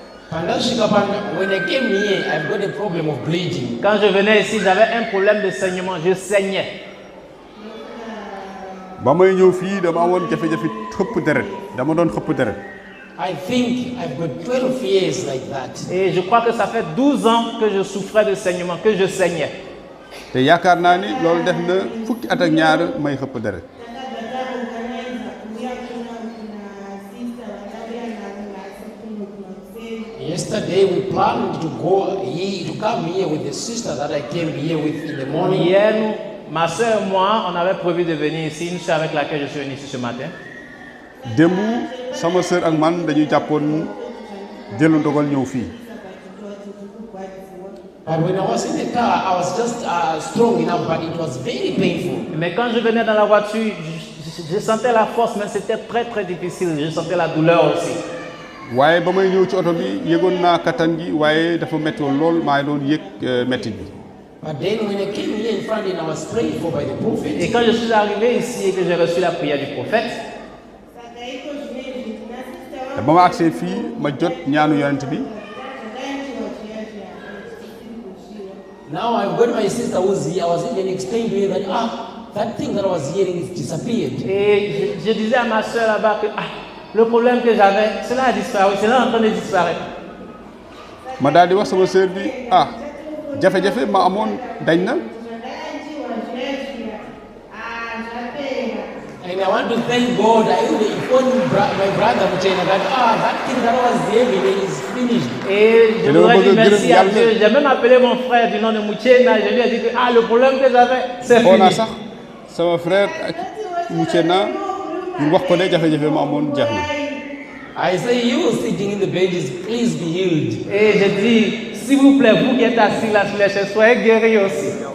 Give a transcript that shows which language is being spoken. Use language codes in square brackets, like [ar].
[en] When I came here, I've got a problem of bleeding. [fr] Quand je venais ici, j'avais un problème de saignement. Je saignais. [wo] ba may ñëw fii dama amoon jafe-jafe xëpp deret dama doon xëpp deret. [en] I think I've got 12 years like that. [fr] Et je crois que ça fait 12 ans que je souffrais de saignement, que je saignais. [wo] te yaakaar naa ni loolu def na fukki at ak ñaar may xëpp deret. [en] Yesterday we planned to go here, to come here with the sister that I came here with in the morning. [fr] Hier, ma soeur et moi, on avait prévu de venir ici, une soeur avec laquelle je suis venu ici ce matin. [wo] démb sama sœur ak man dañuy jàppoon jëlu ndogal ñëw fii. [en] But when I was in the car, I was just strong enough, but it was very painful. [fr] Mais quand je venais dans la voiture, je sentais la force, mais c'était très très difficile. Je sentais la douleur aussi. [wo] waaye ba may ñëw ci oto bi yëgoon naa kattan gi waaye dafa métti woon lool maa ngi doon yëg métti bi. [en] But then when I came here in front and I was prayed for by the prophet. [fr] Et quand je suis arrivé ici et que j'ai reçu la prière du prophète, [wo] te ba ma agsee fii ma jot ñaanu yonent bi. [en] Now I've got my sister who's here. I was even explaining to her that that thing that I was hearing is disappeared. [fr] Et je disais à ma soeur là-bas que le problème que j'avais, cela a disparu, cela est en train de disparaître. [wo] ma daal di wax sama sœur bi jafe-jafe ma amoon dañ na. [en] And I want to thank God. I will inform my brother Muchena that that thing that I was hearing is finished. [fr] Et je voudrais dire merci à Dieu. J'ai même appelé mon frère du nom de Muchena. Je lui ai dit que le problème que j'avais, c'est fini. [wo] On sax sama frère Muchena ñu wax ko ne jafe-jafe ma amoon jeex na. [en] I say you sitting in the benches, please be healed. [fr] Et je dis, s'il vous plaît, vous qui êtes assis là sur les chaises, soyez guéris aussi.